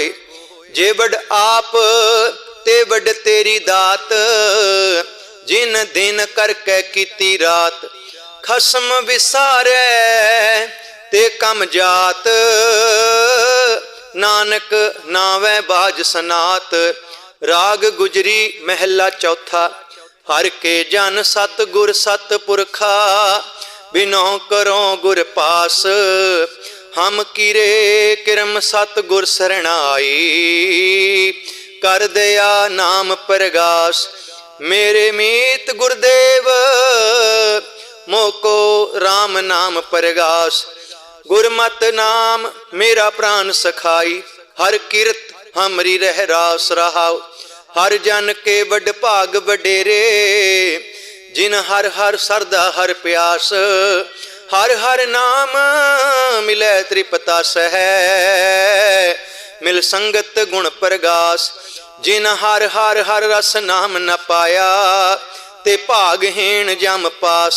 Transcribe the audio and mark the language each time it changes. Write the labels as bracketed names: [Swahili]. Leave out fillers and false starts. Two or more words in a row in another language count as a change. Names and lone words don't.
[Punjabi] ਜੇ ਵਡ ਆਪ ਤੇ ਵਡ ਤੇਰੀ ਦਾਤ, ਜਿਨ ਦਿਨ ਕਰਕੇ ਕੀਤੀ ਰਾਤ। ਖਸਮ ਵਿਸਾਰੈ ਤੇ ਕਮ ਜਾਤ, ਨਾਨਕ ਨਾਵੈ ਬਾਜ ਸਨਾਤ। ਰਾਗ ਗੁਜਰੀ ਮਹਲਾ ਚੌਥਾ, ਹਰ ਕੇ ਜਨ ਸਤ ਗੁਰ ਸਤ ਪੁਰਖਾ, ਬਿਨੋ ਕਰੋ ਗੁਰ ਪਾਸ। ਹਮ ਕੀਰੇ ਕਿਰਮ ਸਤ ਗੁਰ ਸਰਣਾਈ, ਕਰ ਦਇਆ ਨਾਮ ਪਰਗਾਸ। ਮੇਰੇ ਮੀਤ ਗੁਰਦੇਵ ਮੋਕੋ ਰਾਮ ਨਾਮ ਪਰਗਾਸ। ਗੁਰਮਤ ਨਾਮ ਮੇਰਾ ਪ੍ਰਾਣ ਸਖਾਈ, ਹਰ ਕਿਰਤ ਹਮਰੀ ਰਹ ਰਾਸ ਰਹਾਓ। ਹਰ ਜਨ ਕੇ ਵਡ ਭਾਗ ਵਡੇਰੇ, ਜਿਨ ਹਰ ਹਰ ਸਰਦਾ ਹਰ ਪਿਆਸ। ਹਰ ਹਰ ਨਾਮ ਮਿਲੈ ਤ੍ਰਿਪਤਾ ਸਹ, ਮਿਲ ਸੰਗਤ ਗੁਣ ਪਰਗਾਸ। ਜਿਨ ਹਰ ਹਰ ਹਰ ਰਸ ਨਾਮ ਨ ਪਾਇਆ, ਤੇ ਭਾਗਹੀਣ ਜਮ ਪਾਸ।